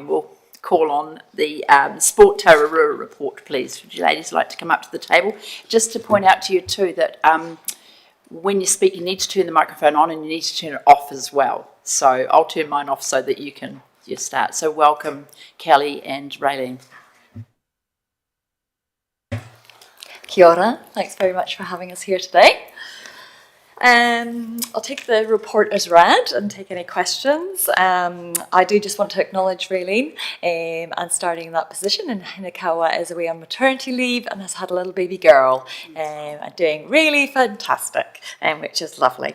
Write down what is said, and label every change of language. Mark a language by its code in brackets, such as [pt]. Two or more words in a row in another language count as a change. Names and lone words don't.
[en] We'll call on the Sport Tararua report, please. Would you ladies like to come up to the table? Just to point out to you too that when you speak, you need to turn the microphone on and you need to turn it off as well. So I'll turn mine off so that you start. So welcome, Kelly and Raylene. [mi] Kia ora. [en] Thanks very much for having us here today. I'll take the report as read and take any questions. I do just want to acknowledge Raylene and starting in that position, and Hinakawa is away on maternity leave and has had a little baby girl and doing really fantastic, which is lovely.